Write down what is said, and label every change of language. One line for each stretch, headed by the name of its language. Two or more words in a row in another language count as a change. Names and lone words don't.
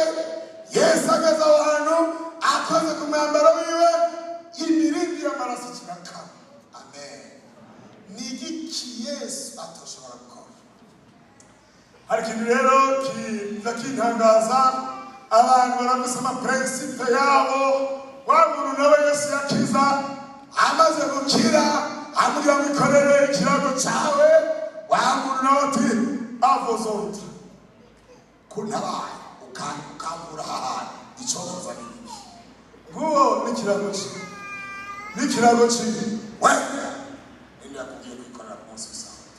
Rundi: Yesu ageze aho hantu akoze ku mwambaro wiwe, imirindi y'amaraso kirakama. Amen. Ni igiki Yesu atoshobora gukora? Hari ikintu rero kiza kintangaza, abantu barafise amaprincipe yabo. Wa muntu nawe Yesu yakiza, amaze gukira amubwira ngo ikorere ikirago cyawe. Wa muntu nawe ati avozota kuntabaye ukambura ahantu icokoza n'ibiki. Nguwo n'ikirago cye, n'ikirago cye we ninde yakubwiye kwikorera ku munsi w'isabato?